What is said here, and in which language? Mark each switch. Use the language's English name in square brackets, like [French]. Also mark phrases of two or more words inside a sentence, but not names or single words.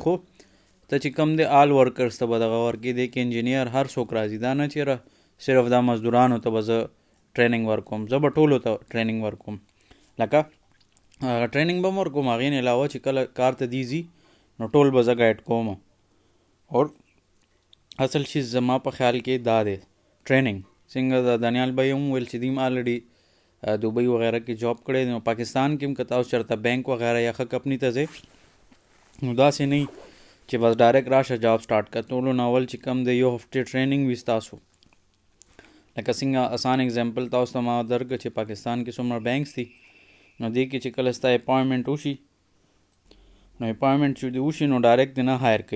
[Pashto] خو ته چې کم دی [English] all workers [Pashto] ته به دغه ورکې دې کې انجینیر هر څوک راځي. دا نه چېرې صرف دا مزدورانو ته به زه ټریننګ ورکوم، زه به ټولو ته ټریننګ ورکوم. لکه ټریننګ به ورکوم. هغې نه علاوه چې کله کار ته دي ځي نو ټول به زه ګایډ کوم. [Urdu] اور اصل چیز [Pashto] زما په خیال کې دا دی ټریننګ. څنګه د دانیال بھائی هم ویل چې [English] them already [Pashto] دوبۍ وغیرہ کې جاب کړی دی. نو پاکستان کې هم که تاسو چېرته بینک وغیرہ یا ښه کمپني ته ځئ نو داسې نه چې بس ډایرکټ راشه [English] job start [Pashto] کړه. ټولو نه اول چې کم دی یو هفتې ټریننګ وي ستاسو. لکه څنګه آسان اگزامپل تاسو ته ما درکړه چې پاکستان کې څومره بینکس دي نو دې کې چې کله ستا اپاینټمنټ وشي نو اپاینټمنټ چې دې وشي نو ډایرکټ دې نه هایر کوي.